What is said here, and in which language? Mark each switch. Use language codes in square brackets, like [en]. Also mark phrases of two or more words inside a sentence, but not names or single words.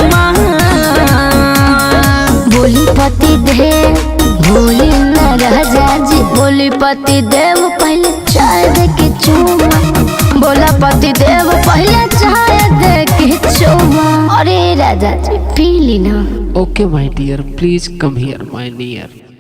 [bho] बोली पति दे भूली न रह जाजी बोली पति देव पहले चाय दे के चुमा बोला पति देव पहले चाय दे के चुमा अरे राजा जी पी ली ना [en] Okay, my dear, please come here, my dear.